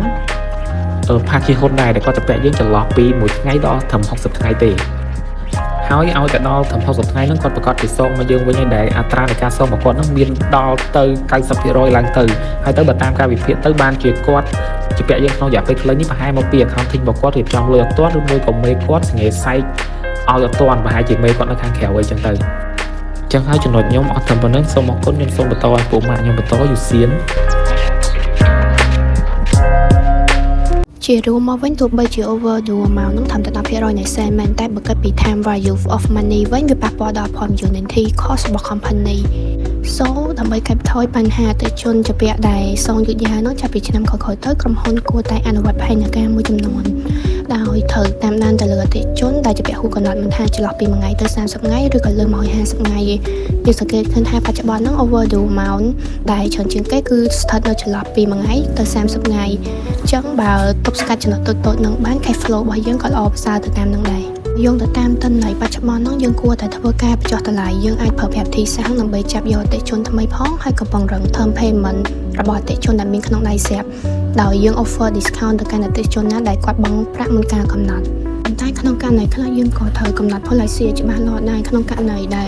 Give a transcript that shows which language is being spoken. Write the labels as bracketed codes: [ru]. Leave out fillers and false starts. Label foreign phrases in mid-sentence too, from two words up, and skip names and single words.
[km] Pachi Hood ដែរដែលគាត់ជពាក់យើងចន្លោះពី1ថ្ងៃដល់ត្រឹម60ថ្ងៃទេហើយឲ្យតែដល់ត្រឹម60ថ្ងៃហ្នឹងគាត់ប្រកាសពីសងមកយើងវិញហើយដែលអត្រានៃការសងរបស់គាត់ហ្នឹងមានដល់ទៅ 90% ឡើងទៅហើយទៅបើតាមការវិភាគទៅបានជាគាត់ជពាក់យើងក្នុងរយៈពេលខ្លីនេះប្រហែលមកពី accounting របស់គាត់រៀបចំលុយអត់ទាន់ឬមួយក៏មេគាត់សង្ហេសែកឲ្យអត់ទាន់ប្រហែលជាមេគាត់នៅខាងក្រៅអីចឹងទៅចឹងហើយចំណុចខ្ញុំអត់ត្រឹមប៉ុណ្្នឹងសូមអរគុណខ្ញុំសូមបន្តឲ្យពូម៉ាក់ខ្ញុំបន្តយូសៀន ជារួមមកវិញទោះបីជា [en] overdue amount [km] នឹងធ្វើតែ 10% នៃ sale មែនតែបើគិតពី [en] time value of money [km] វិញវាប៉ះពាល់ដល់ opportunity cost របស់ company so ដើម្បីកាត់បន្ថយបញ្ហាអតិថិជនជាពាក់ដែលសងយឺតយ៉ាវនោះចាប់ពីឆ្នាំក្រោយៗទៅក្រុមហ៊ុនគួរតែអនុវត្តផែនការមួយចំនួនដោយត្រូវតាមដានទៅលើអតិថិជនដែលជាពាក់ហ៊ូកំណត់មិនថាចន្លោះពី1ថ្ងៃទៅ30ថ្ងៃឬក៏លើស150ថ្ងៃយើងសង្កេតឃើញថាបច្ចុប្បន្នហ្នឹង [en] overdue amount [km] ដែលច្រើនជាងគេគឺស្ថិតនៅចន្លោះពី1ថ្ងៃទៅ30ថ្ងៃអញ្ចឹងបើទប់ស្កាត់ចំណុចតូ ចៗនឹងបាន [en] cash flow [km] របស់យើងក៏ល្អប្រសើរទៅតាមនឹងដែរយោងទៅតាមទិន្នន័យបច្ចុប្បន្នហ្នឹងយើងគួរតែធ្វើការបញ្ចុះតម្លៃយើងអាចប្រើប្រាស់វិធីសាស្ត្រដើម្បីចាប់យកអតិថិជនថ្មីផងហើយក៏ពង្រឹង [en] term payment [km] របស់អតិថិជនដែលមានក្នុងដៃស្រាប់ដោយយើង [en] offer discount [km] ទៅកាន់អតិថិជនណាដែលគាត់បង់ប្រាក់មុនការកំណត់តែក្នុងករណីខ្លះយើងក៏ត្រូវកំណត់ policy ច្បាស់លាស់ដែរក្នុងករណីដែល